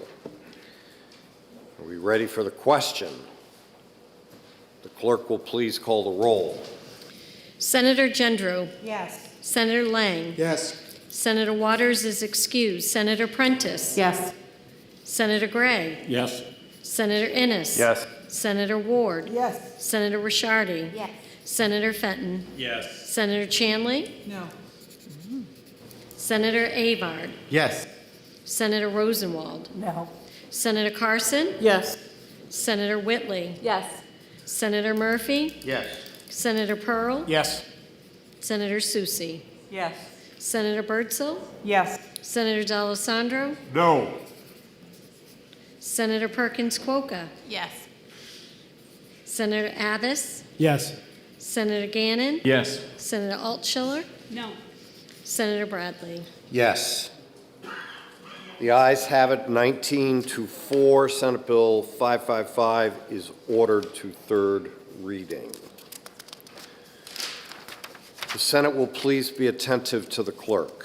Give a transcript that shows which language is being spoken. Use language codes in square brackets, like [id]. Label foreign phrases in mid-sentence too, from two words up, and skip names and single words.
[en] Are we ready for the question? The clerk will please call the roll. Senator Gendreau. Yes. Senator Lang. Yes. Senator Waters is excused. Senator Prentiss. Yes. Senator Gray. Yes. Senator Innes. Yes. Senator Ward. Yes. Senator Ricciardi. Yes. Senator Fenton. Yes. Senator Chanley. No. Senator Avard. Yes. Senator Rosenwald. No. Senator Carson. Yes. Senator Whitley. Yes. Senator Murphy. Yes. Senator Pearl. Yes. Senator Susie. Yes. Senator Birdsall. Yes. Senator D'Alessandro. No. Senator Perkins Quokka. Yes. Senator Abbas. Yes. Senator Gannon. Yes. Senator Altschiller. No. Senator Bradley. Yes. The ayes have it, 19-4. Senate Bill 555 is ordered to third reading. The Senate will please be attentive to the clerk.